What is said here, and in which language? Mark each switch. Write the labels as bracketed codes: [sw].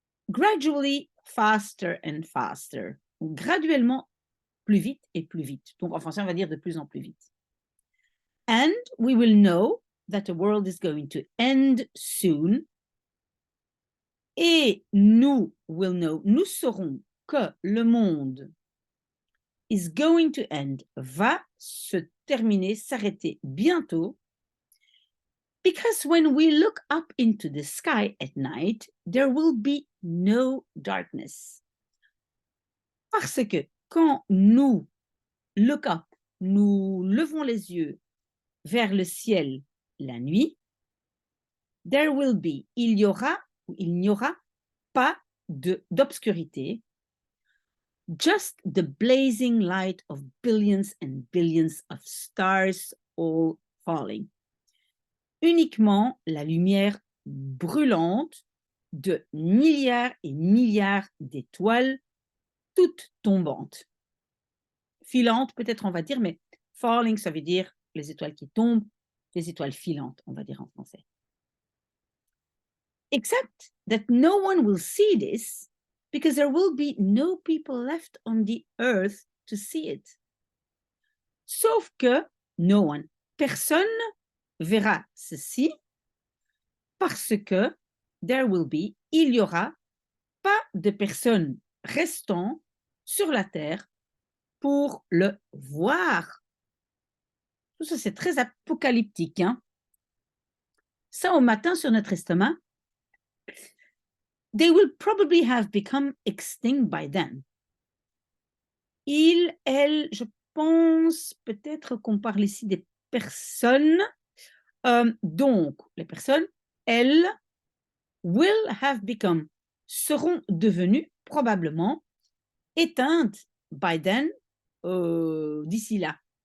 [en] Gradually, faster and faster. [fr] Graduellement, plus vite et plus vite. Donc, en français, on va dire de plus en plus vite. [en] And we will know that the world is going to end soon. [fr] Et nous [en] will know, [fr] nous saurons que le monde [en] is going to end, [fr] va se terminer, s'arrêter bientôt. [en] Because when we look up into the sky at night, there will be no darkness. [fr] Parce que quand nous [en] look up, [fr] nous levons les yeux vers le ciel la nuit, [en] there will be, [fr] il y aura ou il n'y aura pas d'obscurité, [en] just the blazing light of billions and billions of stars all falling. [fr] Uniquement la lumière brûlante de milliards et milliards d'étoiles, toutes tombantes. Filantes, peut-être on va dire, mais [en] falling, [fr] ça veut dire les étoiles qui tombent, les étoiles filantes, on va dire en français. [en] Except that no one will see this because there will be no people left on the earth to see it. [fr] Sauf que [en] no one, [fr] personne verra ceci parce que [en] there will be, [fr] il y aura pas de personnes restant sur la terre pour le voir. Tout ça, c'est très apocalyptique. Hein? Ça, au matin, sur notre estomac, [en] they will probably have become extinct by then. [fr] Il, elle, je pense peut-être qu'on parle ici des personnes. Donc, les personnes, elles, [en] will have become, [fr] seront devenues probablement éteintes [en] by then, [fr] d'ici là.